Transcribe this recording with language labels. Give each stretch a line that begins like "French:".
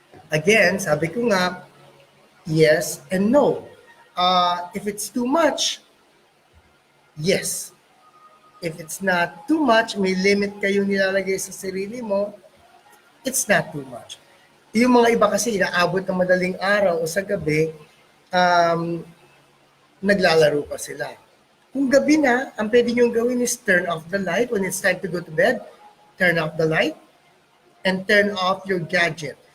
English: Again,
Filipino: sabi ko nga,
English: yes and no. If it's too much, yes. If it's not too much,
Filipino: may limit kayo nilalagay sa sarili mo,
English: it's not too much.
Filipino: Yung mga iba kasi inaabot ng madaling araw o sa gabi, naglalaro pa sila. Kung gabi na, ang pwede nyo gawin is
English: turn off the light. When it's time to go to bed, turn off the light and turn off your gadget.